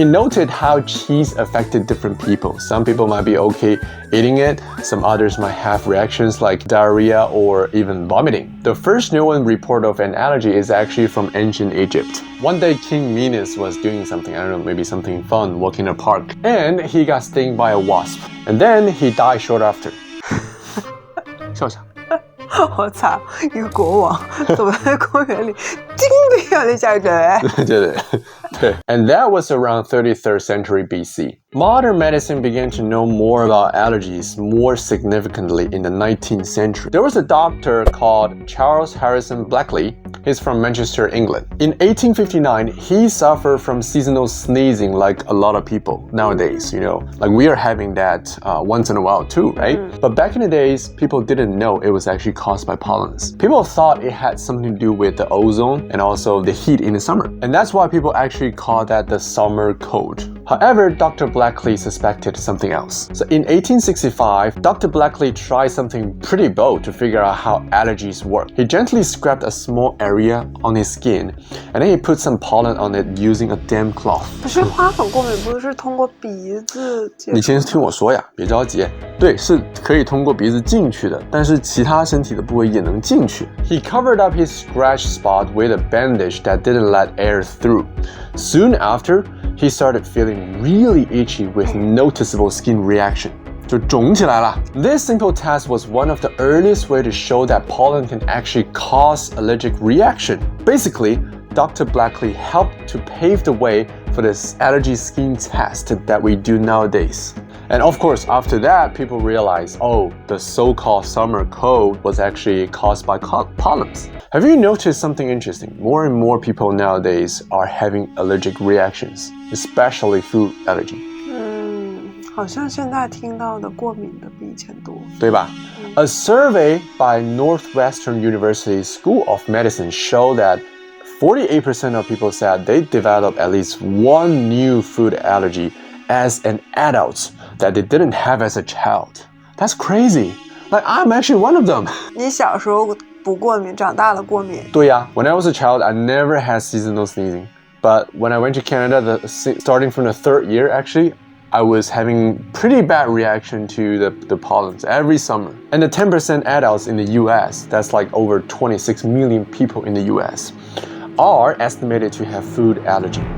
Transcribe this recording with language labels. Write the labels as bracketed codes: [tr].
[en] He noted how cheese affected different people. Some people might be okay eating it, some others might have reactions like diarrhea or even vomiting. The first known report of an allergy is actually from ancient Egypt. One day King Minos was doing something, I don't know, maybe something fun, walking in a park, and he got stung by a wasp. And then he died short after. [zh] 笑啥？好惨，一个国王走在公园里，叮的一下就下一针。对。 [en] And that was around 33rd century BC. Modern medicine began to know more about allergies more significantly in the 19th century. There was a doctor called Charles Harrison Blackley. He's from Manchester, England. In 1859, he suffered from seasonal sneezing like a lot of people nowadays, like we are having that once in a while too, right? But back in the days, people didn't know it was actually caused by pollens. People thought it had something to do with the ozone and also the heat in the summer. And that's why people actually call that the summer cold. However, Dr. Blackley suspected something else. So in 1865, Dr. Blackley tried something pretty bold to figure out how allergies work. He gently scraped a small area on his skin, and then he put some pollen on it using a damp cloth. [zh] 可是花粉过敏不是通过鼻子接触？你先听我说呀，别着急。对，是可以通过鼻子进去的，但是其他身体的部位也能进去。 [en] He covered up his scratch spot with a bandage that didn't let air through. Soon after, he started feeling really itchy with noticeable skin reaction. [zh] 就肿起来了。 [en] This simple test was one of the earliest way to show that pollen can actually cause allergic reaction. Basically, Dr. Blackley helped to pave the way for this allergy skin test that we do nowadays. And of course, after that, people realized, the so-called summer cold was actually caused by pollens. Have you noticed something interesting? More and more people nowadays are having allergic reactions, especially food allergy. [zh] 好像现在听到的过敏的比以前多，对吧？ [en] A survey by Northwestern University School of Medicine showed that 48% of people said they developed at least one new food allergy as an adult that they didn't have as a child. That's crazy. Like, I'm actually one of them. [zh] 你小时候不过敏，长大了过敏。对呀， [en] when I was a child, I never had seasonal sneezing. But when I went to Canada, starting from the 3rd year, actually, I was having pretty bad reaction to the pollens every summer. And the 10% adults in the US, that's like over 26 million people in the US, are estimated to have food allergy.